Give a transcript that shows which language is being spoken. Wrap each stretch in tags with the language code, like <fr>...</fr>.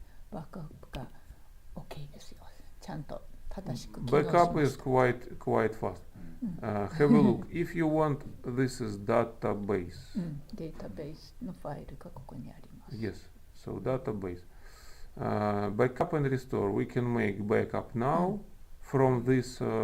<ja>バックアップが OK ですよ。ちゃんと正しく起動します。</ja> <en>backup is quite fast. Have a look. If you want, this is database.</en> <ja>データベースのファイルがここにあります。</ja> <en>Yes, so database. Backup and restore. We can make backup now from this.</en>